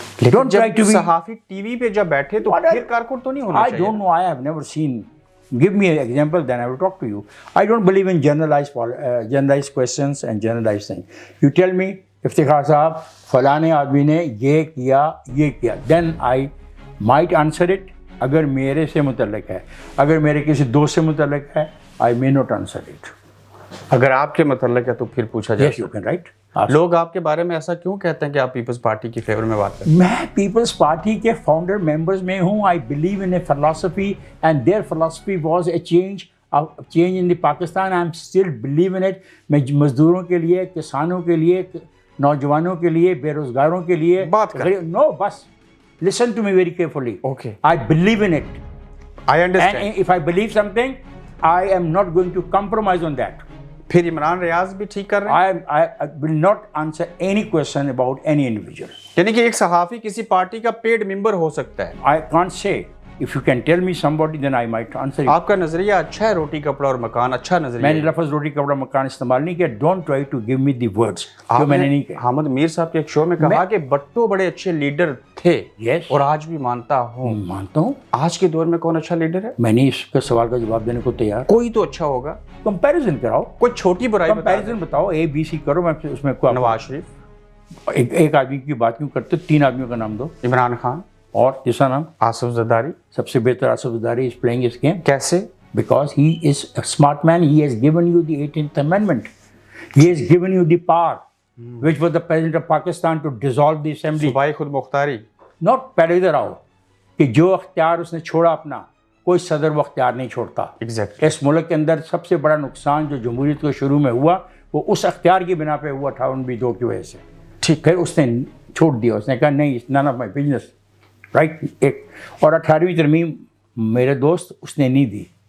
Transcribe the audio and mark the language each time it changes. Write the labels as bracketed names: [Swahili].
[English] Don't try to be [Urdu] صحافی T V پہ جب بیٹھے تو پھر کارکن تو نہیں ہونا چاہیے. [English] I don't know. I have never seen. Give me an example, then I will talk to you. I don't believe in generalized questions and generalized things. You tell me, [Urdu] Iftikhar صاحب فلانے آدمی نے یہ کیا, [English] then I might answer it, [Urdu] اگر میرے سے متعلق ہے، اگر میرے کسی دوست سے متعلق ہے، [English] I may not answer it. [Urdu] اگر آپ کے متعلق ہے تو پھر پوچھا جائے. [English] Yes you can write. [Urdu] لوگ آپ کے بارے میں ایسا کیوں کہتے ہیں کہ آپ پیپلز پارٹی کی فیور میں بات کرتے ہیں؟ میں پیپلز پارٹی کے فاؤنڈر ممبرز میں ہوں. [English] I believe in a philosophy and their philosophy was a change in the Pakistan. I am still believe in it. [Urdu] میں مزدوروں کے لیے، کسانوں کے لیے، نوجوانوں کے لیے، بے روزگاروں کے لیے بات کریں. [English] No بس listen to me very carefully. Okay. I believe in it. I understand. And if I believe something I am not going to compromise on that. [Urdu] پھر عمران ریاض بھی ٹھیک کر رہے ہیں؟ [English] I will not answer any question about any individual. [Urdu] یعنی کہ ایک صحافی کسی پارٹی کا پیڈ ممبر ہو سکتا ہے؟ [English] I can't say. If you can tell me somebody, then I might answer you. [Urdu] آپ کا نظریہ اچھا ہے، روٹی کپڑا اور مکان اچھا نظریہ میں نے ہے. لفظ روٹی کپڑا مکان استعمال نہیں کیا. [English] Don't try to give me the words. [Urdu] جو میں نے نہیں کہا. حامد میر صاحب کے ایک شو میں کہا کہ بٹو بڑے اچھے لیڈر تھے. [English] Yes. [Urdu] اور آج بھی مانتا ہوں. مانتا ہوں. آج کے دور میں کون اچھا لیڈر ہے؟ میں نہیں اس کا سوال کا جواب دینے کو تیار. کوئی تو اچھا ہوگا. کمپیریزن کراؤ. کوئی چھوٹی برائی کمپیریزن بتاؤ. اے بی سی کرو. میں اس میں نواز شریف. ایک آدمی کی بات کیوں کرتے ہو؟ 3 آدمیوں کا نام دو. عمران خان. اور جس کا نام آصف زرداری. سب سے بہتر Asif Zardari [English] Is playing اس game. [Urdu] کیسے؟ [English] Because he is a smart man, he has given you the 18th Amendment. He has given you the power, which was the President of Pakistan to dissolve the assembly. [Urdu] صوبائی خود مختاری. Not پہلے ادھر آؤ کہ جو اختیار اس نے چھوڑا اپنا، کوئی صدر وہ اختیار نہیں چھوڑتا. [English] Exactly. [Urdu] اس ملک کے اندر سب سے بڑا نقصان جو جمہوریت کو شروع میں ہوا وہ اس اختیار کی بنا پہ ہوا 58B2 کی وجہ سے. ٹھیک. پھر اس نے چھوڑ دیا. اس نے کہا نہیں، [English] none of my business. [Urdu] Right. ایک اور 18ویں ترمیم میرے دوست اس نے نہیں دی.